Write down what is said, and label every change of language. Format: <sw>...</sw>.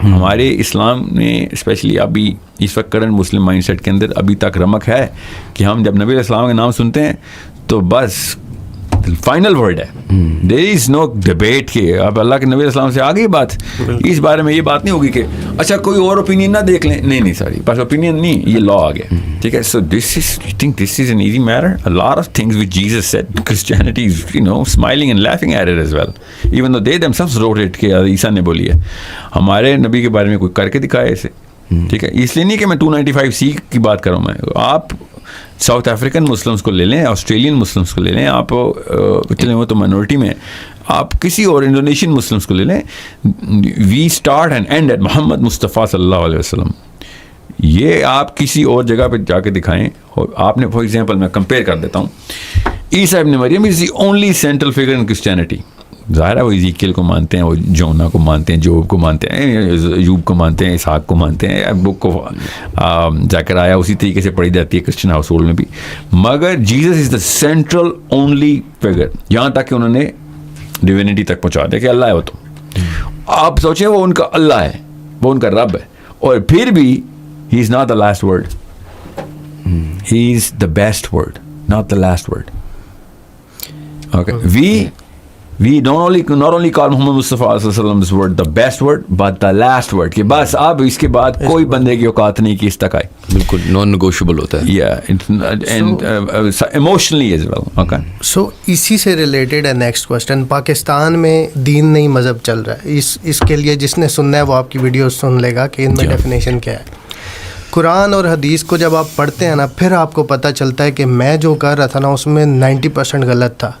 <ur>ہمارے اسلام نے اسپیشلی ابھی اس وقت کرنٹ مسلم مائنڈ سیٹ کے اندر ابھی تک رمق ہے کہ ہم جب نبی علیہ السلام کا نام سنتے ہیں تو بس فائنل ورڈ ہے.</ur> <en>there is no debate</en> <ur>کہ اب اللہ کے نبی علیہ السلام سے آ گئی بات, اس بارے میں یہ بات نہیں ہوگی کہ اچھا کوئی اور اوپینین نہ دیکھ لیں. نہیں ساری بس اوپینین نہیں, یہ لا آ گیا.</ur> <en>ٹھیک ہے, so this is I think this is an easy matter. A lot of things which Jesus said, Christianity is smiling and laughing at it as well, even though they themselves wrote it</en> <ur>کہ عیسیٰ نے بولی ہے. ہمارے نبی کے بارے میں کوئی کر کے دکھائے اسے. ٹھیک ہے, اس لیے نہیں کہ میں 295C کی بات کروں میں. آپ ساؤتھ افریقن مسلمس کو لے لیں, آسٹریلین مسلمس کو لے لیں, آپ چلیں وہ تو مائنورٹی میں, آپ کسی اور انڈونیشین مسلمس کو لے لیں.</ur> <en>we start and end at</en> <ur>محمد مصطفیٰ صلی اللہ علیہ وسلم. یہ آپ کسی اور جگہ پہ جا کے دکھائیں. اور آپ نے فار ایگزامپل میں کمپیئر کر دیتا ہوں, عیسیٰ ابن مریم</ur> <en>Is the only central figure in Christianity.</en> <ur>ظاہر ہے وہ ایزیکیل کو مانتے ہیں, وہ جونا کو مانتے ہیں, جوب کو مانتے ہیں, ایوب کو مانتے ہیں, اسحاق کو مانتے ہیں, بک کو زکریا اسی طریقے سے پڑھی جاتی ہے کرسچن ہاؤس ہولڈ میں بھی. مگر</ur> <en>Jesus is the central only figure,</en> <ur>یہاں تک کہ انہوں نے ڈیوینٹی تک پہنچا دیا کہ اللہ ہے وہ. تو آپ سوچیں وہ ان کا اللہ ہے, وہ ان کا رب ہے, اور پھر بھی</ur> <en>he is not the last word,</en> <ur>he is the best word, not the last word.</ur> <en>okay, we not only call Muhammad Mustafa sallallahu alaihi wasallam this word the best word but the last word</en> <ur>کہ بس اب اس کے بعد کوئی بندے کی اوقات نہیں کہ اس تک آئے. بالکل نان نیگوشیبل ہوتا ہے.</ur> <en>and emotionally as well. Okay,</en> <ur>so اسی سے ریلیٹڈ ہے نیکسٹ کوسچن. پاکستان میں دین نہیں مذہب چل رہا ہے, اس کے لیے جس نے سننا ہے وہ آپ کی ویڈیو سن لے گا کہ ان میں ڈیفینیشن کیا ہے. قرآن اور حدیث کو جب آپ پڑھتے ہیں نا, پھر آپ کو پتہ چلتا ہے کہ میں جو کر رہا تھا نا اس میں 90% غلط تھا.</ur>